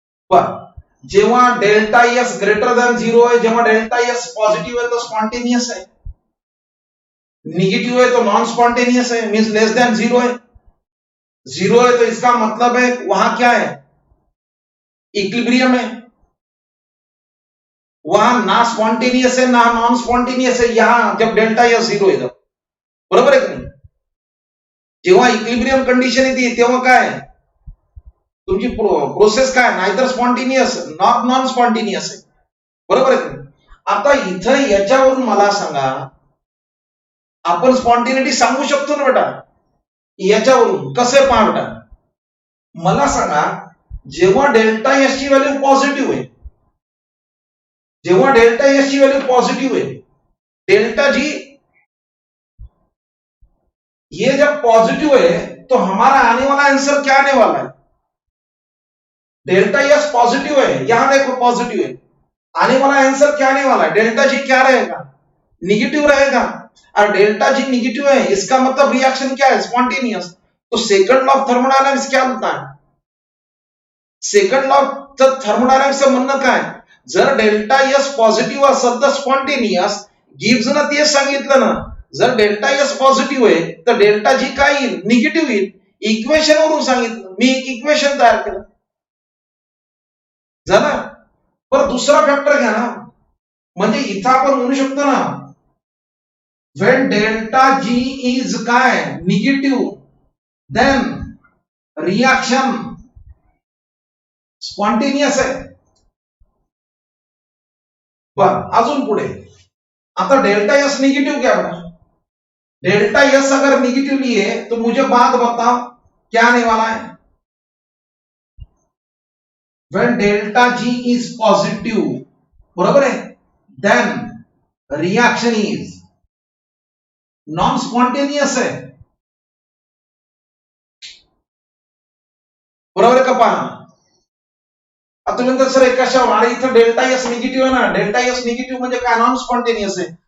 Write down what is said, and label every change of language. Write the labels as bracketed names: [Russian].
[Marathi] पण जेव्हा delta S greater than 0 आहे, जेव्हा डेल्टा एस पॉझिटिव्ह आहे तो स्पॉन्टेनियस आहे, [Hindi] निगेटिव है तो नॉन स्पॉन्टेनियस है, मींस लेस देन 0 है. 0 है तो इसका मतलब है वहां क्या है? इक्विलिब्रियम है. वहां ना स्पॉन्टेनियस है ना नॉन स्पॉन्टेनियस है. [Marathi] यहां जब डेल्टा एस 0 आहे, बरोबर आहे का नाही? जेव्हा इक्विलिब्रियम कंडिशन येते तेव्हा काय तुमची प्रोसेस काय? नाहीतर स्पॉन्टेनियस नॉन स्पॉन्टेनियस आहे, बरोबर आहे का नाही? आता इथं याच्यावरून मला सांगा, आपण स्पॉन्टेनिटी सांगू शकतो ना बेटा याच्यावरून? कसं पहा बेटा, मला सांगा जेव्हा डेल्टा एस ची व्हॅल्यू पॉझिटिव्ह आहे, [Hindi] जेव्हा डेल्टा एस की वैल्यू पॉजिटिव है, डेल्टा जी ये जब पॉजिटिव है तो हमारा आने वाला आंसर क्या आने वाला है? डेल्टा एस पॉजिटिव है, यहां देखो पॉजिटिव है, आने वाला आंसर क्या आने वाला है? डेल्टा जी क्या रहेगा? निगेटिव रहेगा. और डेल्टा जी निगेटिव है, इसका मतलब रिएक्शन क्या है? स्पॉन्टेनियस. तो सेकंड लॉ ऑफ थर्मोडायनामिक्स क्या होता है? [Marathi] सेकंड लॉ ऑफ थर्मोडायनामिक्सचं म्हणणं काय, जर डेल्टा एस पॉझिटिव्ह असेल तर स्पॉन्टेनियस गिव्हज तेच सांगितलं ना, जर डेल्टा एस पॉझिटिव्ह आहे तर डेल्टा जी काय येईल, निगेटिव्ह येईल. इक्वेशन वरून सांगितलं, मी एक इक्वेशन तयार केलं झालं. पण दुसरा फॅक्टर घ्या ना, म्हणजे इथं आपण म्हणू शकतो ना, when डेल्टा जी इज काय निगेटिव्ह देन रिएक्शन स्पॉन्टेनियस आहे. बर, अजून पुढे आता [Hindi] डेल्टा एस निगेटिव्ह क्या बना, डेल्टा एस अगर निगेटिव लिए तो मुझे बात बताओ क्या आने वाला है. [English] when delta G is positive, [Marathi] बरोबर आहे, [English] Then reaction is non spontaneous आहे. [Marathi] बरोबर आहे का? पहा आता तुम्ही म्हणता सर कशावर, आणि इथं डेल्टा एस निगेटिव्ह आहे ना, डेल्टा एस निगेटिव्ह म्हणजे काय, नॉन स्पॉन्टेनियस आहे.